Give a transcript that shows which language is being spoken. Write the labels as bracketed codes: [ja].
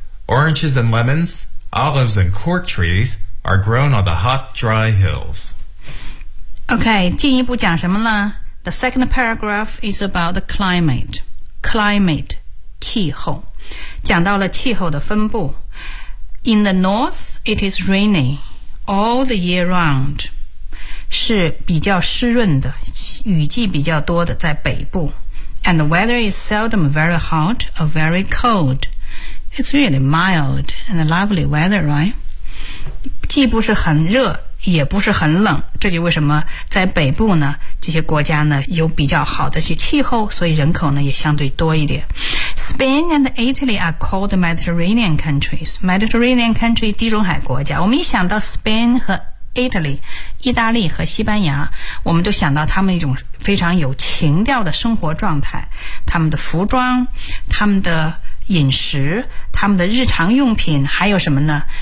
[en] Oranges and lemons, olives and cork trees are grown on the hot, dry hills. Okay, [zh] 进一步讲什么呢? [en] The second paragraph is about the climate. [zh] Climate, 气候。讲到了气候的分布。 [en] In the north, it is rainy all the year round. [zh] 是比较湿润的，雨季比较多的，在北部。 [en] And the weather is seldom very hot or very cold. It's really mild and lovely weather, right? [zh] 既不是很热，也不是很冷。这就为什么在北部呢，这些国家呢，有比较好的气候，所以人口呢，也相对多一点。 [en] Spain and Italy are called Mediterranean countries. [zh] Mediterranean country, 地中海国家。我们一想到 Spain 和 Italy, 意大利和西班牙，我们都想到他们一种非常有情调的生活状态，他们的服装，他们的饮食，他们的日常用品，还有什么呢？